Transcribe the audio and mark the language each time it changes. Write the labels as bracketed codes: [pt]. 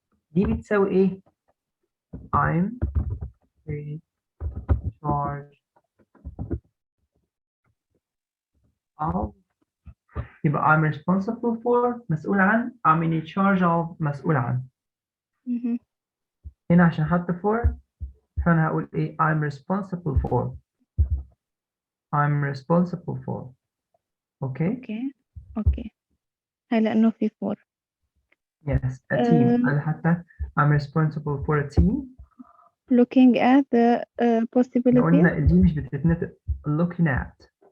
[ar] دي بتساوي إيه؟ [en] I'm in charge of. [ar] يبقى [en] I'm responsible for [ar] مسؤول عن. [en] I'm in charge of مسؤول عن. [ar] هنا عشان حط for فأنا هقول إيه؟ [en] I'm responsible for. I'm responsible for. Okay? Okay. [ar] هاي لأنه في for. [en] Yes, a team. [ar] أنا حتى [en] I'm responsible for a team. looking at the possibilities. [ar] قلنا دي مش بتتنطق [en] looking at.